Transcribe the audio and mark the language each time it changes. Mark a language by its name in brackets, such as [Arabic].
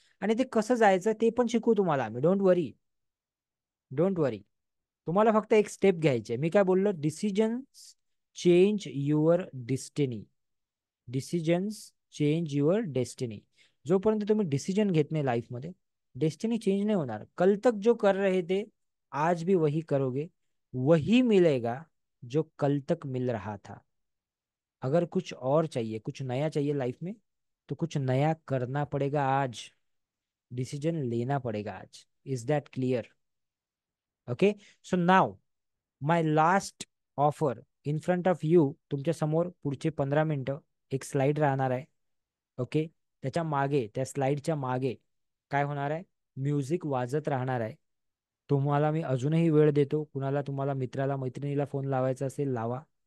[Marathi] आणि ते कसं जायचं ते पण शिकू तुम्हाला आम्ही. डोंट वरी, डोंट वरी. तुम्हाला फक्त एक स्टेप घ्यायचे. मी काय बोललो, [English] Decisions change your destiny. Decisions change your destiny. [Marathi] जोपर्यंत तुम्ही डिसिजन घेत नाही लाईफमध्ये, डेस्टिनी चेंज नहीं होणार. [Hindi] कल तक जो कर रहे थे आज भी वही करोगे, वही मिलेगा जो कल तक मिल रहा था. अगर कुछ और चाहिए, कुछ नया चाहिए लाइफ में, तो कुछ नया करना पड़ेगा आज. डिसीजन लेना पड़ेगा आज. [English] Is that clear? Okay, so now my last offer in front of you. [Marathi] तुमच्या समोर पुढचे 15 मिनिटं एक स्लाइड राहणार आहे. ओके, त्याच्या मागे, त्या स्लाइडच्या मागे काय होणार आहे, म्युझिक वाजत राहणार आहे. तुम्हाला मी अजूनही वेळ देतो. कुणाला तुम्हाला मित्राला मैत्रिणीला फोन लावायचा असेल लावा.